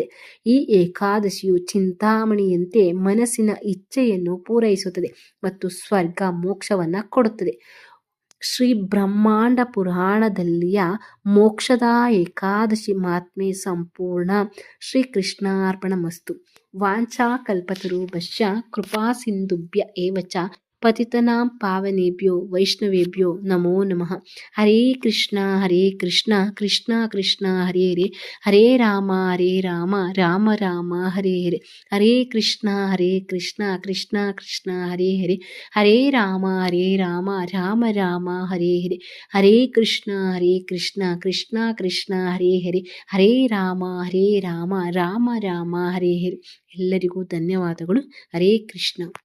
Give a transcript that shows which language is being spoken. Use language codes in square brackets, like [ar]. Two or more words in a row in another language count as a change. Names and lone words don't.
[kn] ಈ ಏಕಾದಶಿಯು ಚಿಂತಾಮಣಿಯಂತೆ ಮನಸ್ಸಿನ ಇಚ್ಛೆಯನ್ನು ಪೂರೈಸುತ್ತದೆ ಮತ್ತು ಸ್ವರ್ಗ ಮೋಕ್ಷವನ್ನು ಕೊಡುತ್ತದೆ. ಶ್ರೀ ಬ್ರಹ್ಮಾಂಡ ಪುರಾಣದಲ್ಲಿಯ ಮೋಕ್ಷದ ಏಕಾದಶಿ ಮಹಾತ್ಮೆ ಸಂಪೂರ್ಣ. [sa] ಶ್ರೀಕೃಷ್ಣಾರ್ಪಣಮಸ್ತು. ವಾಂಛಾಕಲ್ಪತರುಭ್ಯಶ್ಚ ಕೃಪಾ ಸಿಂಧುಭ್ಯ ಏವ ಚ ಪತಿತನಾಂ ಪಾವನೇಭ್ಯೋ ವೈಷ್ಣವೇಭ್ಯೋ ನಮೋ ನಮಃ. ಹರೇ ಕೃಷ್ಣ ಕೃಷ್ಣ ಕೃಷ್ಣ ಹರೇ ಹರೇ, ಹರೇ ರಾಮ ರಾಮ ರಾಮ ಹರೇ ಹರೇ. ಹರೇ ಕೃಷ್ಣ ಕೃಷ್ಣ ಕೃಷ್ಣ ಹರೇ ಹರೇ, ಹರೇ ರಾಮ ರಾಮ ರಾಮ ಹರೇ ಹರೇ. ಹರೇ ಕೃಷ್ಣ ಕೃಷ್ಣ ಕೃಷ್ಣ ಹರೇ ಹರೇ, ಹರೇ ರಾಮ ರಾಮ ರಾಮ ಹರೇ ಹರೇ. [kn] ಎಲ್ಲರಿಗೂ ಧನ್ಯವಾದಗಳು. [sa] ಹರೇ ಕೃಷ್ಣ.